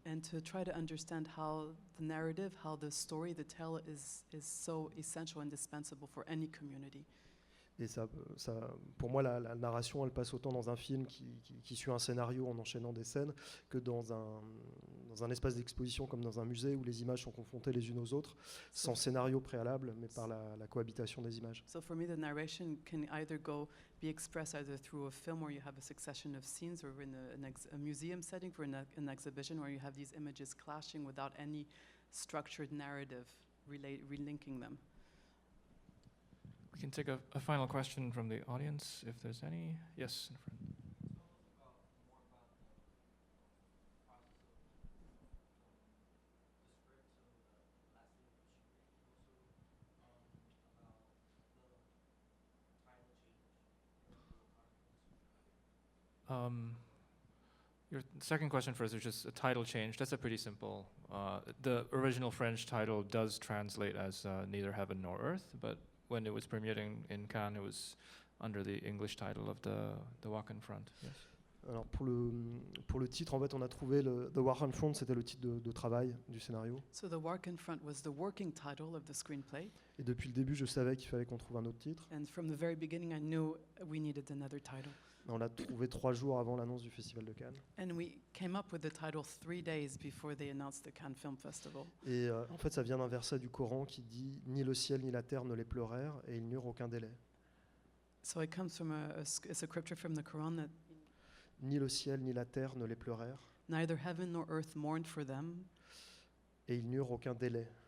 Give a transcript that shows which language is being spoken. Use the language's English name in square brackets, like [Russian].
[English] And to try to understand how the narrative, how the story, the tale is so essential, indispensable for any community. [French] Et ça, pour moi, la narration, elle passe autant dans un film qui suit un scénario en enchaînant des scènes que dans un espace d'exposition comme dans un musée où les images sont confrontées les unes aux autres, sans scénario préalable, mais par la cohabitation des images. [English] So for me, the narration can either be expressed either through a film where you have a succession of scenes, or in a museum setting for an exhibition where you have these images clashing without any structured narrative relinking them. We can take a final question from the audience, if there's any. Yes, in front. Your second question first is just a title change. That's a pretty simple. The original French title does translate as Neither Heaven Nor Earth, but when it was premiering in Cannes, it was under the English title of the Walk in Front. Yes. [French] Alors pour le titre, en fait, on a trouvé The War on Front, c'était le titre de travail du scénario. [English] So The Walk in Front was the working title of the screenplay. [French] Et depuis le début, je savais qu'il fallait qu'on trouve un autre titre. [English] And from the very beginning, I knew we needed another title. [French] On l'a trouvé 3 jours avant l'annonce du Festival de Cannes. [English] And we came up with the title 3 days before they announced the Cannes Film Festival. [French] Et en fait, ça vient d'un verset du Coran qui dit « Ni le ciel ni la terre ne les pleurèrent, et ils n'eurent aucun délai. [English] So it comes from a scripture from the Quran that [French] Ni le ciel ni la terre ne les pleurèrent, [English] neither heaven nor earth mourned for them, [French] et ils n'eurent aucun délai.